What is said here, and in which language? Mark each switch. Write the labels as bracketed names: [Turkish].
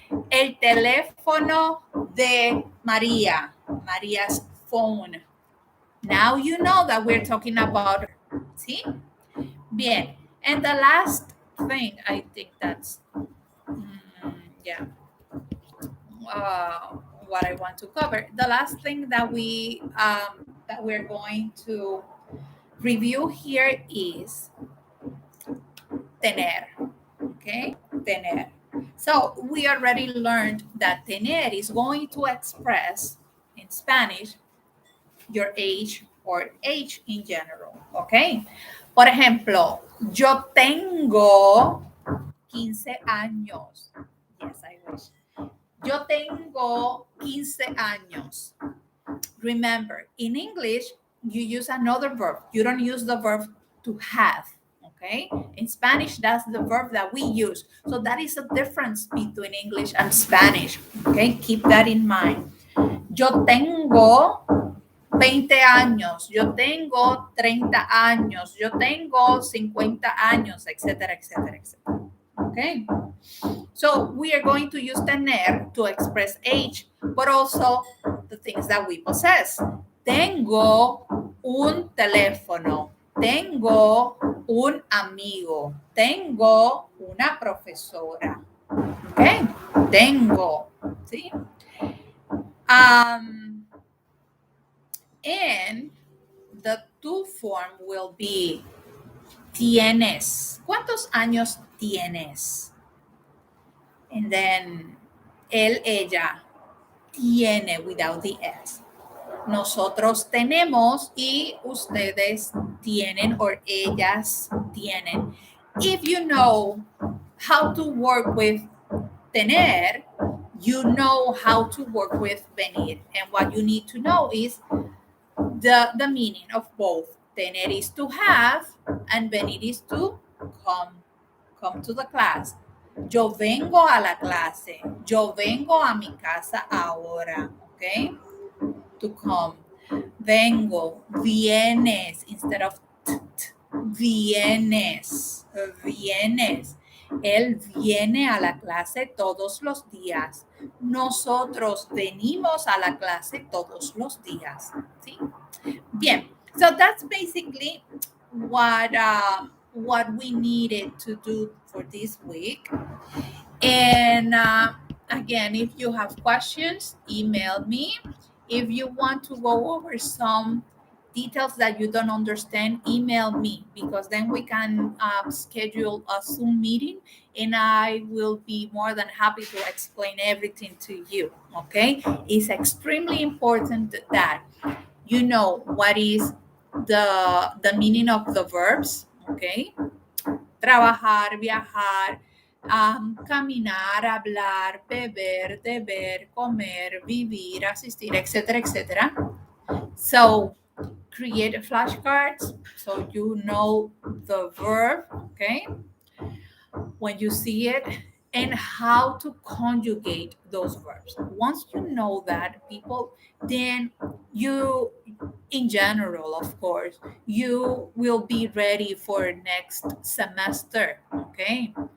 [Spanish] El teléfono de María, [English] Maria's phone. Now you know that we're talking about her. See? Bien. And the last thing, I think that's, yeah, uh, what I want to cover. The last thing that we're going to review here is tener. Okay, tener. So we already learned that tener is going to express in Spanish your age or age in general. Okay. [Spanish] Por ejemplo, yo tengo 15 años. [English] Yes, I wish. [Spanish] Yo tengo 15 años. [English] Remember, in English, you use another verb. You don't use the verb to have. Okay? In Spanish, that's the verb that we use. So that is a difference between English and Spanish. Okay? Keep that in mind. [Spanish] Yo tengo 20 años, yo tengo 30 años, yo tengo 50 años, etcétera, etcétera, etcétera. [English] Okay? So we are going to use tener to express age, but also the things that we possess. [Spanish] Tengo un teléfono. Tengo un amigo. Tengo una profesora. Okay? Tengo. ¿Sí? [English] And the to form will be tienes. [Spanish] ¿Cuántos años tienes? [English] And then [Spanish] él, ella, tiene [English] without the S. [Spanish] Nosotros tenemos y ustedes tienen or ellas tienen. [English] If you know how to work with tener, you know how to work with venir. And what you need to know is the meaning of both. Tener is to have and venir is to come to the class. [Spanish] Yo vengo a la clase. Yo vengo a mi casa ahora. Okay? [English] To come. [Spanish] Vengo, vienes [English] instead of [Spanish] vienes, vienes. Él viene a la clase todos los días. Nosotros venimos a la clase todos los días. ¿Sí? Bien. [English] So that's basically what we needed to do for this week. And again, if you have questions, email me. If you want to go over some details that you don't understand, email me, because then we can schedule a Zoom meeting and I will be more than happy to explain everything to you. Okay? It's extremely important that you know what is the meaning of the verbs. Okay? [Spanish] Trabajar, viajar, caminar, hablar, beber, deber, comer, vivir, asistir, etcétera, etcétera. [English] So create flashcards so you know the verb, okay, when you see it, and how to conjugate those verbs. Once you know that, people, then you, in general, of course, you will be ready for next semester, okay?